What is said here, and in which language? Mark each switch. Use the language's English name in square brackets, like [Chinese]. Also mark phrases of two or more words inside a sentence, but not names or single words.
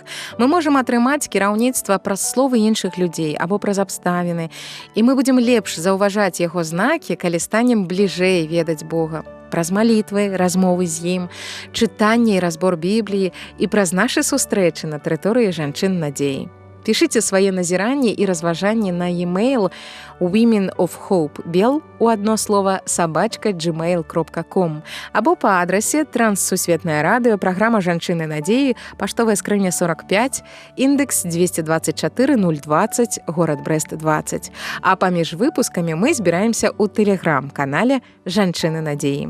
[Belarusian] Мы можам атрымаць кіраўніцтва праз словы іншых людзей або праз абставіны, і мы будзем лепш заўважаць яго знакі, калі станем бліжэй ведаць Бога. Праз малітвы, размовы з ім, чытанне і разбор Бібліі і праз нашы сустрэчы на тэрыторыі жанчын надзеі. Пішыце свае назіранні і разважанні на e-mail [English] women of hope bell [Belarusian] у адно слова @gmail.com або па адрасе Транссусветнае радыё, праграма «Жанчыны надзеі», паштовая скрыня 45, індекс 224-020, горад Брэст 20. А паміж выпускамі мы збіраемся ў тэлеграм-канале «Жанчыны надзеі».